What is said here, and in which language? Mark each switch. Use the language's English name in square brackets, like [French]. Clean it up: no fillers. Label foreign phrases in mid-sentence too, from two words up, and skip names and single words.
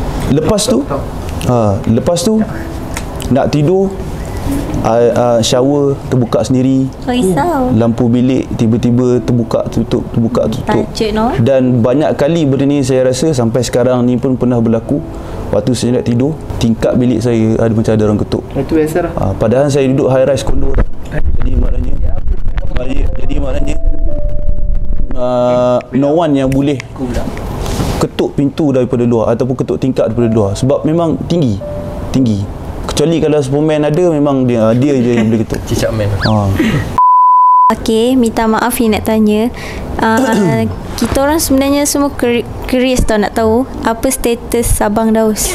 [Malay] Lepas tu nak tidur, shower terbuka sendiri. Lampu bilik tiba-tiba terbuka tutup. Dan banyak kali benda ni saya rasa sampai sekarang ni pun pernah berlaku. Waktu saya nak tidur, tingkap bilik saya ada macam ada orang ketuk. Itu biasa lah. Padahal saya duduk [English] high rise condo. [Malay] Jadi maknanya [English] no one [Malay] yang boleh ketuk pintu daripada luar ataupun ketuk tingkap daripada luar, sebab memang tinggi. Kecuali kalau Superman ada, memang dia je yang boleh ketuk. Cicak man. Okay, minta maaf ni nak tanya. Kita orang sebenarnya semua curious tau, nak tahu apa status Abang Daus.